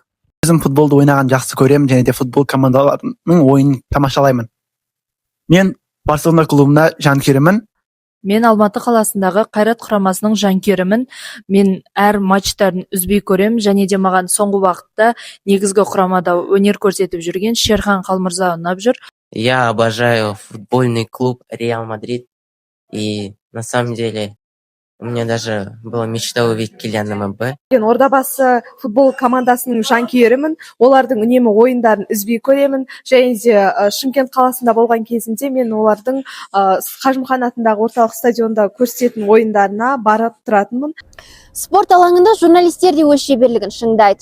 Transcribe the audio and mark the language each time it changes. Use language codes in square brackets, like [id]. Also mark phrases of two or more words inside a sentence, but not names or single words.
[kk] Өзім футболды ойнаған жақсы көремін, және де футбол командаларының ойынын тамашалаймын. Мен Барселона клубына жанкүйерімін. Мен Алматы қаласындағы Қайрат құрамасының жанкүйерімін. Мен әр матчтарын үзбей көремін, және де маған соңғы уақытта негізгі құрамада өнер көрсетіп жүрген Шерхан Қалмырза ұнап жүр. [ru] Я обожаю футбольный клуб Реал Мадрид. И на самом деле у меня даже была мечта увидеть Килиана Мбаппе. [kk] Мен Ордабасы футбол командасының жанкүйерімін. Олардың үнемі ойындарын үзбей көремін. Және де Шымкент қаласында болған кезінде мен олардың Қажымхан атындағы орталық стадионда көрсететін ойындарына барып тұратынмын. Спорт алаңында журналистер де өз шеберлігін шыңдайды.